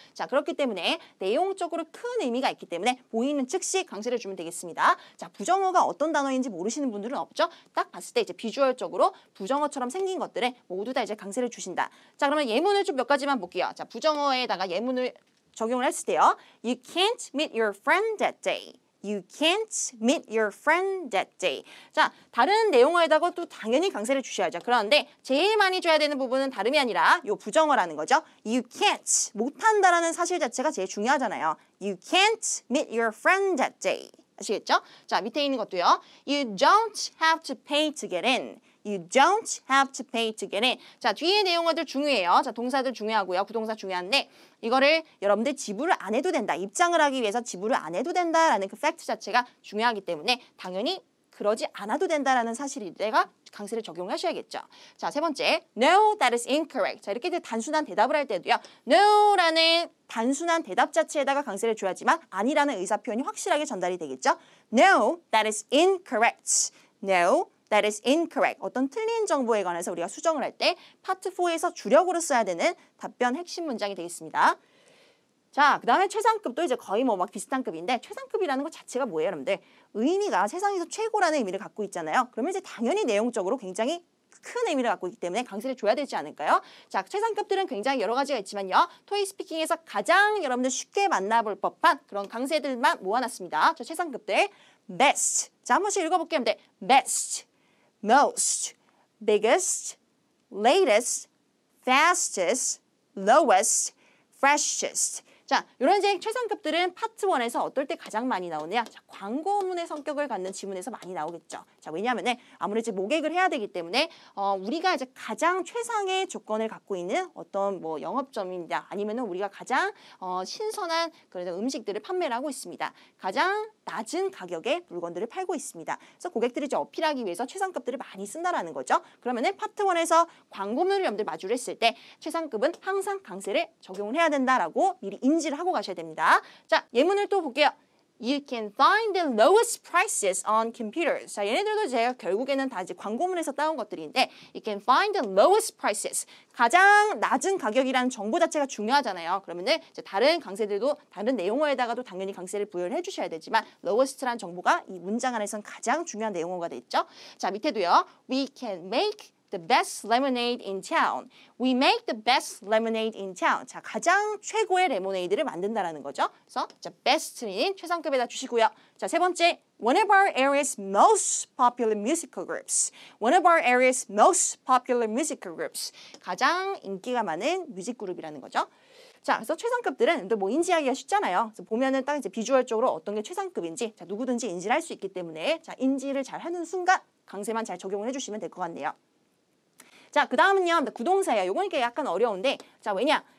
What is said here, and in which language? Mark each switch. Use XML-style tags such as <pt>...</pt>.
<ko>자, 그렇기 때문에 내용적으로 큰 의미가 있기 때문에 보이는 즉시 강세를 주면 되겠습니다. 자, 부정어가 어떤 단어인지 모르시는 분들은 없죠? 딱 봤을 때 이제 비주얼적으로 부정어처럼 생긴 것들에 모두 다 이제 강세를 주신다. 자, 그러면 예문을 좀 몇 가지만 볼게요. 자, 부정어에다가 예문을 적용을 했을 때요.</ko> <en>You can't meet your friend that day. You can't meet your friend that day.</en> <ko>자, 다른 내용어에다가 또 당연히 강세를 주셔야죠. 그런데 제일 많이 줘야 되는 부분은 다름이 아니라 요 부정어라는 거죠.</ko> <en>You can't,</en> <ko>못한다라는 사실 자체가 제일 중요하잖아요.</ko> <en>You can't meet your friend that day.</en> <ko>아시겠죠? 자, 밑에 있는 것도요.</ko> <en>You don't have to pay to get in. You don't have to pay to get in.</en> <ko>자, 뒤에 내용어들 중요해요. 자, 동사들 중요하고요. 부동사 중요한데 이거를 여러분들 지불을 안 해도 된다. 입장을 하기 위해서 지불을 안 해도 된다라는 그 팩트 자체가 중요하기 때문에 당연히 그러지 않아도 된다라는 사실에다가 강세를 적용하셔야겠죠. 자, 세 번째.</ko> <en>No, that is incorrect.</en> <ko>자, 이렇게 단순한 대답을 할 때도요. No라는 단순한 대답 자체에다가 강세를 줘야지만 아니라는 의사 표현이 확실하게 전달이 되겠죠.</ko> <en>No, that is incorrect. No, that is incorrect.</en> <ko>어떤 틀린 정보에 관해서 우리가 수정을 할 때 파트 4에서 주력으로 써야 되는 답변 핵심 문장이 되겠습니다. 자, 그 다음에 최상급도 이제 거의 뭐 막 비슷한 급인데 최상급이라는 것 자체가 뭐예요, 여러분들? 의미가 세상에서 최고라는 의미를 갖고 있잖아요. 그러면 이제 당연히 내용적으로 굉장히 큰 의미를 갖고 있기 때문에 강세를 줘야 되지 않을까요? 자, 최상급들은 굉장히 여러 가지가 있지만요. 토익 스피킹에서 가장 여러분들 쉽게 만나볼 법한 그런 강세들만 모아놨습니다. 자, 최상급들. best. 자, 한 번씩 읽어볼게요.</ko> <en>best, most, biggest, latest, fastest, lowest, freshest.</en> <ko>자, 이런 이제 최상급들은 파트 1에서 어떨 때 가장 많이 나오느냐? 자, 광고문의 성격을 갖는 지문에서 많이 나오겠죠. 자, 왜냐하면 아무래도 모객을 해야 되기 때문에 우리가 이제 가장 최상의 조건을 갖고 있는 어떤 뭐 영업점입니다. 아니면은 우리가 가장 신선한 그런 음식들을 판매를 하고 있습니다. 가장 낮은 가격에 물건들을 팔고 있습니다. 그래서 고객들이 이제 어필하기 위해서 최상급들을 많이 쓴다라는 거죠. 그러면은 파트 1에서 광고문을 여러분들 마주를 했을 때 최상급은 항상 강세를 적용을 해야 된다라고 미리 인지를 하고 가셔야 됩니다. 자, 예문을 또 볼게요.</ko> <en>You can find the lowest prices on computers.</en> <ko>자, 얘네들도 제가 결국에는 다 이제 광고문에서 따온 것들인데</ko> <en>You can find the lowest prices.</en> <ko>가장 낮은 가격이라는 정보 자체가 중요하잖아요. 그러면은 이제 다른 강세들도 다른 내용어에다가도 당연히 강세를 부여를 해주셔야 되지만 lowest라는 정보가 이 문장 안에서는 가장 중요한 내용어가 됐죠. 자, 밑에도요.</ko> <en>We can make the best lemonade in town. We make the best lemonade in town.</en> <ko>자, 가장 최고의 레모네이드를 만든다라는 거죠. 그래서 자, best는 최상급에다 주시고요. 자, 세 번째,</ko> <en>one of our area's most popular musical groups. One of our area's most popular musical groups.</en> <ko>가장 인기가 많은 뮤직 그룹이라는 거죠. 자, 그래서 최상급들은 뭐 인지하기가 쉽잖아요. 그래서 보면은 딱 이제 비주얼적으로 어떤 게 최상급인지 자, 누구든지 인지를 할 수 있기 때문에 자, 인지를 잘 하는 순간 강세만 잘 적용을 해주시면 될 것 같네요. 자, 그 다음은요, 구동사예요. 요거니까 약간 어려운데, 자, 왜냐?</ko>